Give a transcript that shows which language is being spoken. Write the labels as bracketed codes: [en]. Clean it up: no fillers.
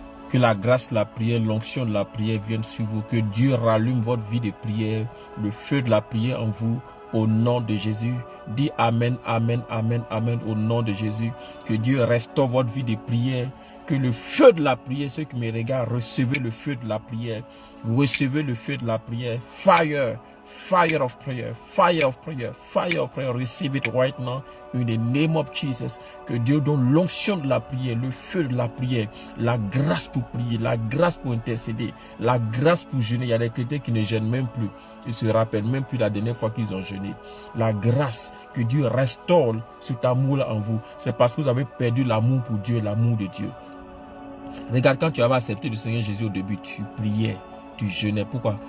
[fr] Que la grâce de la prière, l'onction de la prière vienne sur vous. Que Dieu rallume votre vie de prière, le feu de la prière en vous. Au nom de Jésus, dis Amen, Amen, Amen, Amen, au nom de Jésus. Que Dieu restaure votre vie de prière. Que le feu de la prière, ceux qui me regardent, recevez le feu de la prière. Recevez le feu de la prière. Fire, [en] Fire of prayer, fire of prayer, fire of prayer. Receive it right now in the name of Jesus. [fr] Que Dieu donne l'onction de la prière, le feu de la prière, la grâce pour prier, la grâce pour intercéder, la grâce pour jeûner. Il y a des chrétiens qui ne jeûnent même plus. Ils se rappellent même plus la dernière fois qu'ils ont jeûné. La grâce que Dieu restaure cet amour-là en vous. C'est parce que vous avez perdu l'amour pour Dieu, l'amour de Dieu. Regarde, quand tu avais accepté le Seigneur Jésus au début, tu priais, tu jeûnais. Pourquoi?